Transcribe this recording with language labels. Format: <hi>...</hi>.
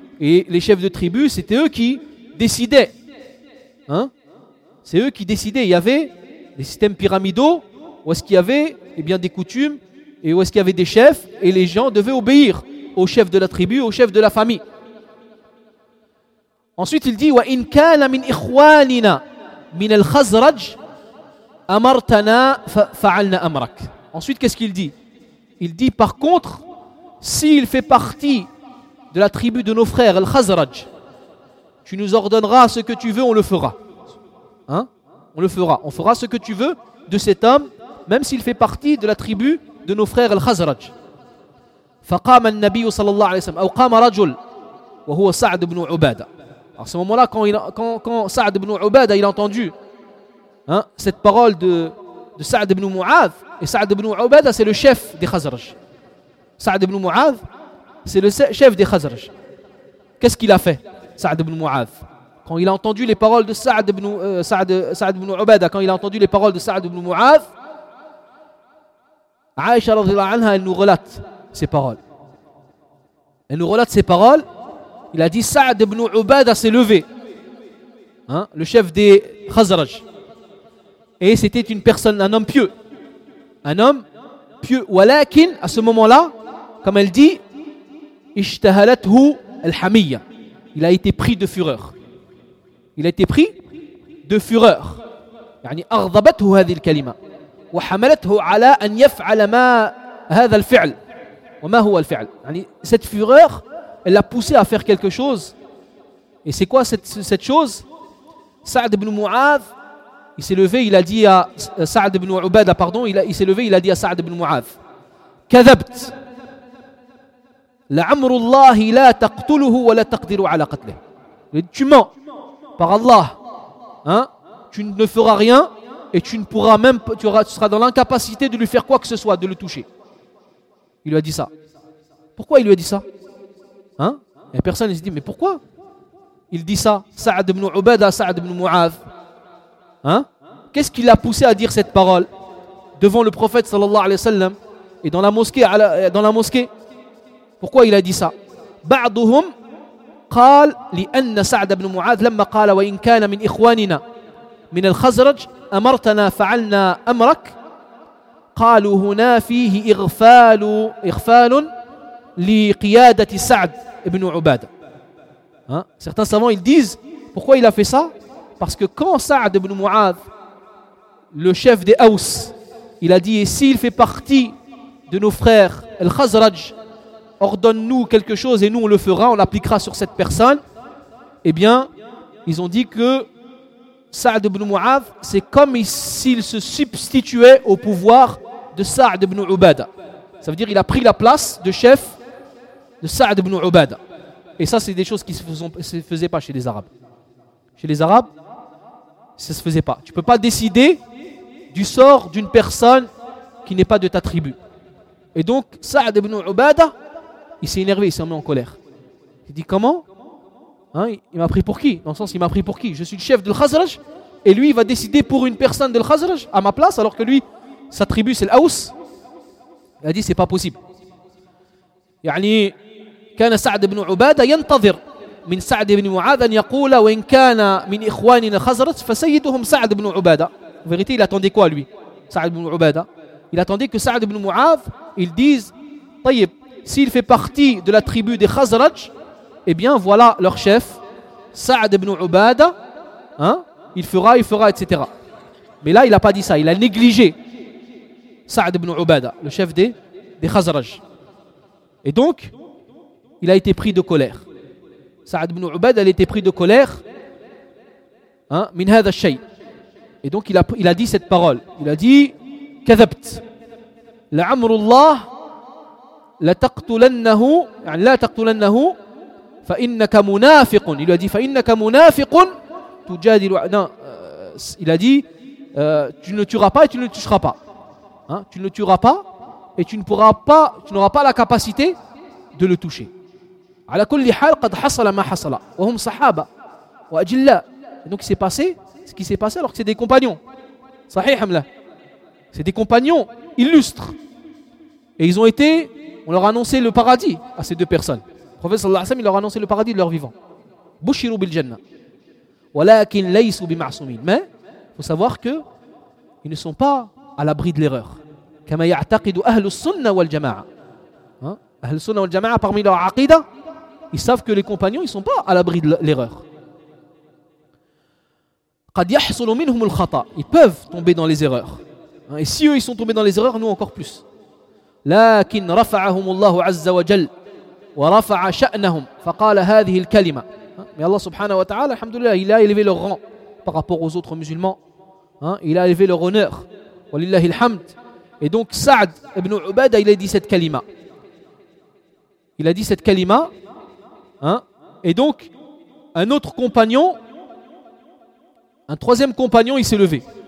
<fr>Et les chefs de tribus, c'était eux qui décidaient. Hein? C'est eux qui décidaient. Il y avait des systèmes pyramidaux, où est-ce qu'il y avait, eh bien, des coutumes, et où est-ce qu'il y avait des chefs, et les gens devaient obéir au chef de la tribu, au chef de la famille. Ensuite, il dit,</fr> <ar>وَإِنْ كَانَ مِنْ إِخْوَانِنَا مِنَ الْخَزْرَجِ أَمَرْتَنَا فَعَلْنَا أَمْرَكَ.</ar> <fr>Ensuite, qu'est-ce qu'il dit ? Il dit, par contre, s'il fait partie de la tribu de nos frères, Al-Khazraj, tu nous ordonneras ce que tu veux, on le fera. Hein ? On le fera. On fera ce que tu veux de cet homme, même s'il fait partie de la tribu de nos frères, Al-Khazraj.</fr> <ar>فقام النبي صلى الله عليه وسلم أو قام رجل وهو سعد بن عبادة.</ar> <fr>À ce moment-là, quand Sa'd ibn Ubadah il a entendu, hein, cette parole de Sa'd ibn Mu'adh, et Sa'd ibn Ubadah c'est le chef des Khazraj. Sa'd ibn Mu'adh, c'est le chef des Khazraj. Qu'est-ce qu'il a fait, Sa'd ibn Mu'adh, quand il a entendu les paroles de Sa'd ibn Ubadah, quand il a entendu les paroles de Sa'd ibn Mu'adh, Aïcha radhiyallahu anha, elle nous relate ses paroles. Elle nous relate ses paroles. Il a dit, Sa'd ibn Ubadah s'est levé, hein, le chef des Khazraj. Et c'était une personne, un homme pieux. Un homme pieux. Walakin, à ce moment-là, comme elle dit,</fr> <ar>ishtahalathu al-hamiyya.</ar> <fr>Il a été pris de fureur. Il a été pris de fureur.</fr> <ar>يعني أغضبته هذه الكلمة وحملته على أن يفعل ما هذا الفعل وما هو الفعل.</ar> <fr>يعني cette fureur, elle l'a poussé à faire quelque chose. Et c'est quoi cette chose? Sa'd ibn Mu'adh, il s'est levé, il a dit à Sa'd ibn Ubadah, pardon, il s'est levé, il a dit à Sa'd ibn Mu'adh,</fr> <ar>كذبت لعمر الله لا تقتله ولا تقدر على قتله.</ar> <fr>Tu mens par Allah, hein, tu ne feras rien et tu ne pourras même, tu seras dans l'incapacité de lui faire quoi que ce soit, de le toucher. Il lui a dit ça. Pourquoi il lui a dit ça? Hein? Et personne ne se dit, mais pourquoi il dit ça, Sa'd ibn Ubadah, Sa'd ibn Mu'adh? Hein? Qu'est-ce qui l'a poussé à dire cette parole devant le prophète sallallahu alayhi wa sallam et dans la mosquée? Pourquoi il a dit ça?</fr> <ar>Ba'duhum قال لأن سعد بن معاذ لما قال وإن كان من إخواننا من الخزرج أمرتنا فعلنا أمرك قالوا هنا فيه إغفال لقيادة سعد بن عبادة.</ar> <fr>Hein? Certains savants ils disent pourquoi il a fait ça, parce que quand Sa'd ibn Mu'adh, le chef des Aous, il a dit, et s'il fait partie de nos frères el Khazraj, ordonne-nous quelque chose et nous on le fera, on l'appliquera sur cette personne. Eh bien, ils ont dit que Sa'd ibn Mu'adh, c'est comme s'il se substituait au pouvoir de Sa'd ibn Ubadah. Ça veut dire qu'il a pris la place de chef de Sa'd ibn Ubadah. Et ça, c'est des choses qui ne se faisaient pas chez les Arabes. Chez les Arabes, ça ne se faisait pas. Tu ne peux pas décider du sort d'une personne qui n'est pas de ta tribu. Et donc, Sa'd ibn Ubadah, il s'est énervé, il s'est mis en colère. Il dit, comment, hein, il m'a pris pour qui? Dans le sens, il m'a pris pour qui? Je suis le chef de l'Khazraj et lui, il va décider pour une personne de l'Khazraj à ma place, alors que lui, sa tribu, c'est l'Aous. Il a dit, c'est pas possible.</fr> <ar>يعني كان سعد بن عبادة ينتظر من سعد بن معاذ أن يقول وإن كان من إخواننا الخزرج فسيدهم سعد بن عبادة.</ar> <fr>En vérité, il attendait quoi lui? Sa'd ibn Ubadah. Il attendait que Sa'd ibn Mu'adh, il dise, طيب, s'il fait partie de la tribu des Khazraj, eh bien voilà leur chef, Sa'd ibn Ubadah, hein, il fera, etc. Mais là, il n'a pas dit ça, il a négligé Sa'd ibn Ubadah, le chef des Khazraj. Et donc, il a été pris de colère. Sa'd ibn Ubadah, il a été pris de colère, hein,</fr> <ar>min hadha shay.</ar> <fr>Et donc, il a dit cette parole. Il a dit,</fr> <ar>كذبت لعمر الله لتقتلنه يعني لا تقتلنه فإنك منافق.</ar> <fr>Il lui a dit,</fr> <ar>فإنك منافق تجادل.</ar> <fr>Il a dit, tu ne tueras pas et tu ne toucheras pas. Hein? Tu ne tueras pas et tu ne pourras pas, tu n'auras pas la capacité de le toucher.</fr> <ar>Ala kulli hal qad hasala ma hasala wa hum sahaba wa ajilla.</ar> <fr>Donc c'est passé ce qui s'est passé alors que c'est des compagnons.</fr> <ar>Sahih amla.</ar> <fr>C'est des compagnons illustres. Et ils ont été, on leur a annoncé le paradis à ces deux personnes. Le prophète sallallahu alayhi wa sallam, il leur a annoncé le paradis de leur vivant.</fr> <ar>Bushiru bil janna. Walakin laysu bi ma'sumin.</ar> <fr>Mais il faut savoir que ils ne sont pas à l'abri de l'erreur.</fr> <ar>Kama ya'taqidu ahlus sunnah wal jama'a.</ar> <fr>Ahlus sunnah wal jama'a, parmi leur aqida, ils savent que les compagnons, ils ne sont pas à l'abri de l'erreur.</fr> <ar>Qad yahsulu minhum al khata.</ar> <fr>Ils peuvent tomber dans les erreurs. Et si eux, ils sont tombés dans les erreurs, nous encore plus.</fr> <ar>لكن رفعهم الله عز وجل ورفع شأنهم فقال هذه الكلمة.</ar> <fr>Mais Allah subhanahu wa ta'ala, alhamdulillah, il a élevé leur rang par rapport aux autres musulmans. Il a élevé leur honneur.</fr> <ar>Wallillahi alhamd.</ar> <fr>Et donc Sa'd ibn Ubada, il a dit cette kalima. Il a dit cette kalima. Et donc, un autre compagnon, un troisième compagnon, il s'est levé.</fr>